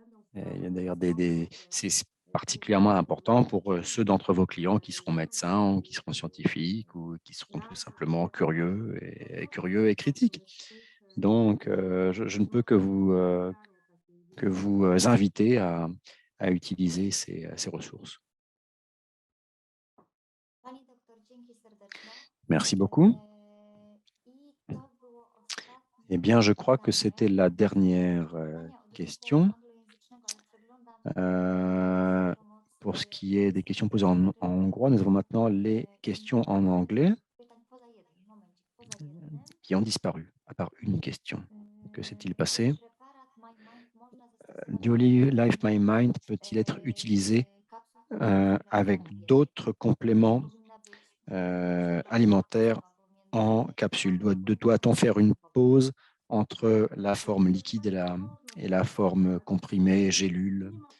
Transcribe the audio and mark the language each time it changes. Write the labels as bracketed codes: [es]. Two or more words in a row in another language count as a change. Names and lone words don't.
[fr] Et il y a d'ailleurs c'est particulièrement important pour ceux d'entre vos clients qui seront médecins, ou qui seront scientifiques ou qui seront tout simplement curieux et critiques. Donc, je ne peux que vous inviter à utiliser ces ressources. [pl] Pani doktor, dzięki serdeczne. [fr] Merci beaucoup. [pl] I to było ostatnie [fr] Eh bien, je crois que [pl] pytanie. [fr] c'était la dernière [pl] Pytania od [fr] question. [pl] zespołu anglojęzycznego, ale przeglądam, [fr] Pour ce qui est des questions posées en hongrois, nous avons maintenant les questions en anglais [pl] pytań poza jednym. Momencik, poza jednym. [fr] qui ont disparu, à part une question. Que s'est-il passé? [pl] Preparat My Mind można zastosować [fr] Dually Life My Mind peut-il être utilisé avec d'autres compléments alimentaires en capsule? Doit-on faire une pause entre la forme liquide et la forme comprimée, gélule?